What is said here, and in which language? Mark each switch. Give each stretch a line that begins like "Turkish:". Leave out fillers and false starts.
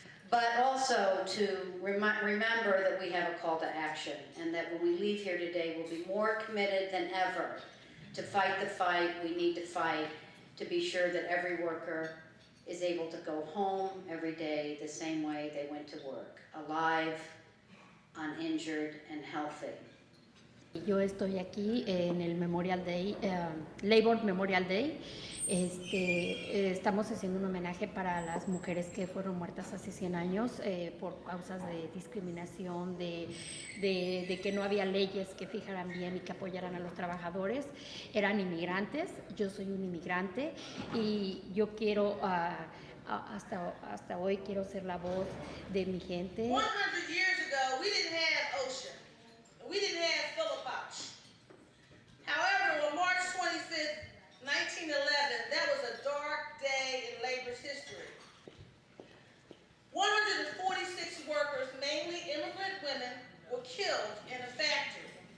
English: But also to remember that we have a call to action, and that when we leave here today, we'll be more committed than ever to fight the fight we need to fight to be sure that every worker is able to go home every day the same way they went to work, alive, uninjured, and healthy.
Spanish: Yo estoy aquí en el Memorial Day, Labor Memorial Day. Estamos haciendo un homenaje para las mujeres que fueron muertas hace 100 años por causas de discriminación, de que no había leyes que fijaran bien y que apoyaran a los trabajadores. Eran inmigrantes, yo soy un inmigrante y yo quiero, hasta hoy quiero ser la voz de mi gente.
English: 100 years ago, we didn't have OSHA. We didn't have PhilaPOSH. However, on March 25th, 1911, that was a dark day in labor's history. 146 workers, mainly immigrant women, were killed in a factory.